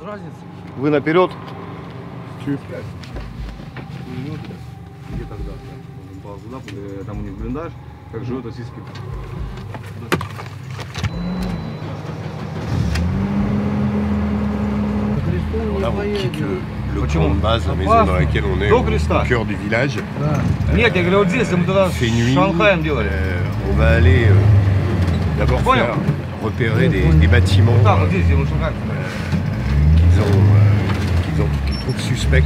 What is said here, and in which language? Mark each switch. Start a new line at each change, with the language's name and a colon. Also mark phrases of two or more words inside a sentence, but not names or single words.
Russian: Вы наперед. Там у них блиндаж, как живут российские.
French: Là, on quitte le camp de base, la maison dans laquelle on est, au cœur du village. Fait nuit, on va aller d'abord faire repérer des bâtiments qu'ils trouvent suspects.